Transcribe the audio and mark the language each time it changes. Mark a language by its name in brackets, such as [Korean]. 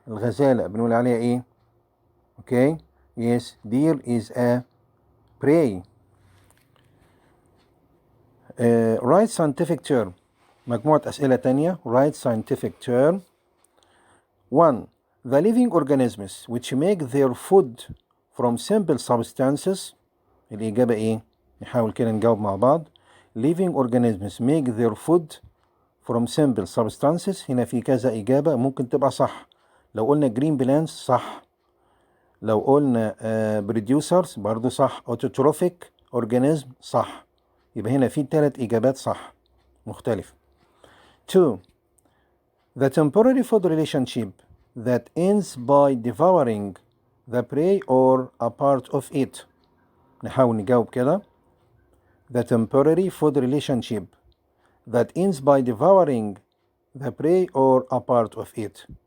[Arabic] الغزالة بنقول عليها ايه؟ [English] okay yes deer is a prey. Write scientific term. [Arabic] مجموعة أسئلة تانية. [English] Write scientific term. 1. The living organisms which make their food from simple substances. [Arabic] الإجابة إيه؟ نحاول كده نجاوب مع بعض. [English] Living organisms make their food from simple substances. [Arabic] هنا في كذا إجابة ممكن تبقى صح. لو قلنا [English] green plants [Arabic] صح. لو قلنا producers برضو صح. [English] autotrophic organism صح. [Arabic] يبقى هنا في 3 إجابات صح مختلفة. 2. [English] The temporary food relationship that ends by devouring the prey or a part of it. [Arabic] نحاول نجاوب كده. [English] The temporary food relationship that ends by devouring the prey or a part of it.